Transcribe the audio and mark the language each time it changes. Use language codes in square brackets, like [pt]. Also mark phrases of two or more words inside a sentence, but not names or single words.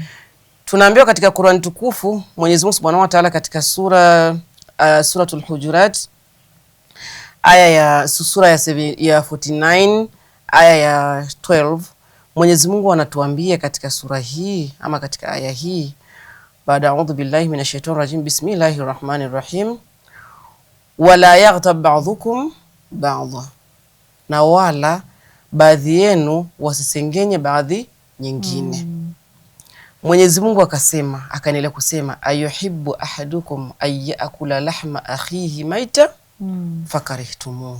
[sw] Tunaambiwa katika Qur'an tukufu, Mwenyezi Mungu [ar] سبحانه وتعالى [sw] katika suratul Hujurat aya ya sura ya 49 aya ya 12, Mwenyezi Mungu anatuambia katika sura hii ama katika aya hii, baada [ar] أعوذ بالله من الشيطان الرجيم، بسم الله الرحمن الرحيم, ولا يغتب بعضكم بعضا, [sw] na wala baadhi yenu wasisengenye baadhi nyingine. Mwenyezi Mungu akasema, akaendelea kusema, [ar] أيحب أحدكم أن يأكل لحم أخيه ميتا فكرهتموه.